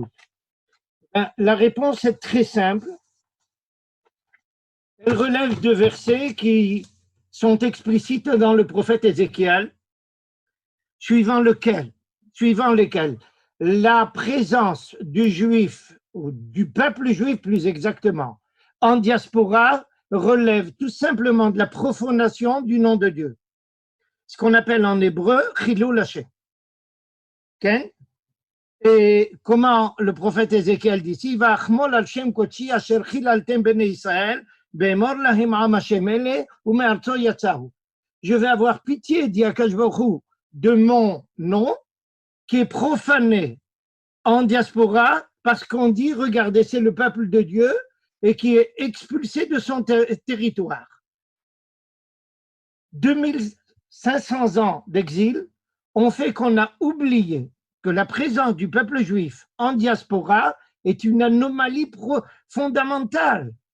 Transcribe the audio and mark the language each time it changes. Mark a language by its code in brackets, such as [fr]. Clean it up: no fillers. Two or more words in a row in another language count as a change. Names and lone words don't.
[fr] La réponse est très simple. Elle relève de versets qui sont explicites dans le prophète Ézéchiel, suivant lesquels la présence du juif, ou du peuple juif plus exactement, en diaspora relève tout simplement de la profanation du nom de Dieu. Ce qu'on appelle en hébreu [he] חילול השם. [fr] Okay? Et comment le prophète Ézéchiel dit ici, [he] ואחמול על שם קדשי אשר חללתם בני ישראל באמר להם עם השם אלה ומארצו יצאו. [fr] Je vais avoir pitié, dit [he] הקדוש ברוך הוא, [fr] de mon nom qui est profané en diaspora parce qu'on dit, regardez, c'est le peuple de Dieu et qui est expulsé de son territoire. 2500 ans d'exil ont fait qu'on a oublié que la présence du peuple juif en diaspora est une anomalie fondamentale.